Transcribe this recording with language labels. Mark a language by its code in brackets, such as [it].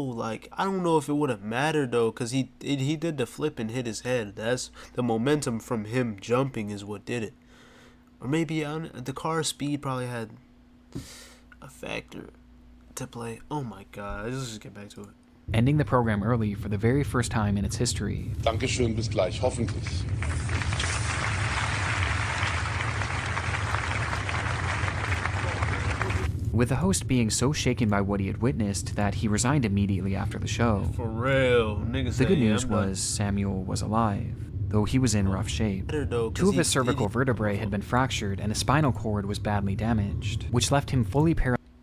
[en] Like, I don't know if it would have mattered though, because he did the flip and hit his head. That's the momentum from him jumping is what did it. Or maybe the car speed probably had a factor to play. Oh my god, let's just get back to it. Ending the program early for the very first time in its history. [de] Dankeschön, bis gleich, hoffentlich. [en] With the host being so shaken by what he had witnessed that he resigned immediately after the show. For real, niggas. The good news was Samuel was alive, though he was in rough shape. 2 of his cervical vertebrae had been fractured and his spinal cord was badly damaged, which left him fully paralyzed.